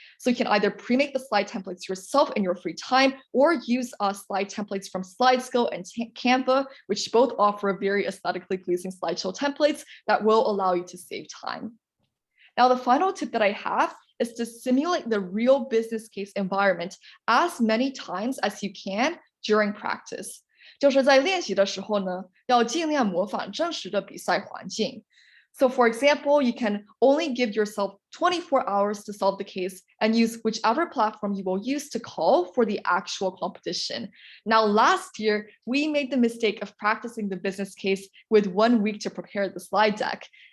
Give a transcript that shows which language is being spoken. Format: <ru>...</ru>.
<en>So you can either pre-make the slide templates yourself in your free time or use slide templates from SlideSkill and Canva, which both offer very aesthetically pleasing slideshow templates that will allow you to save time. Now, the final tip that I have is to simulate the real business case environment as many times as you can during practice.</en> <zh>就是在练习的时候呢，要尽量模仿真实的比赛环境。</zh> <en>So for example, you can only give yourself 24 hours to solve the case and use whichever platform you will use to call for the actual competition. Now, last year, we made the mistake of practicing the business case with 1 week to prepare the slide deck.</en>